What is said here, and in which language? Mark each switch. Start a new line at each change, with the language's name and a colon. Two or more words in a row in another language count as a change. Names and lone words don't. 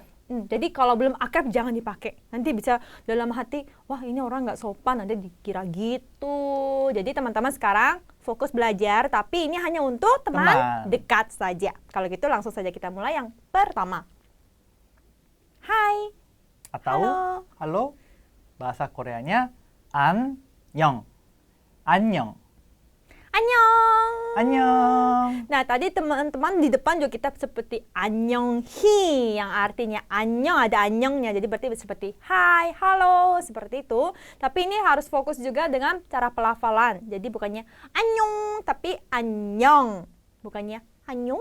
Indonesian: Jadi kalau belum akrab jangan dipakai. Nanti bisa dalam hati, wah ini orang nggak sopan, nanti dikira gitu. Jadi teman-teman sekarang fokus belajar, tapi ini hanya untuk teman dekat saja. Kalau gitu langsung saja kita mulai yang pertama. Hai. Atau halo. Bahasa Koreanya 안녕. 안녕. Annyeong. Annyeong. Nah, tadi teman-teman di depan juga kita seperti annyeonghi yang artinya annyeong, ada annyeongnya. Jadi berarti seperti hai, halo, seperti itu. Tapi ini harus fokus juga dengan cara pelafalan. Jadi bukannya annyeong, tapi annyeong. Bukannya annyeong.